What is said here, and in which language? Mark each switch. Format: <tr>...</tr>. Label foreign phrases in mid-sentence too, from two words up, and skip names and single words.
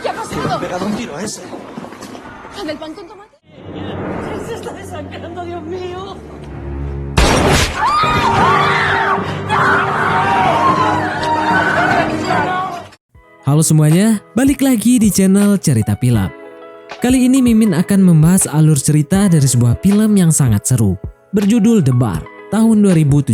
<es>Le han pegado un tiro a ese. ¿La del pan con tomate? Se está desangrando, Dios mío.</es> <id>Halo semuanya, balik lagi di channel Cerita Film. Kali ini Mimin akan membahas alur cerita dari sebuah film yang sangat seru, berjudul The Bar, tahun 2017.</id>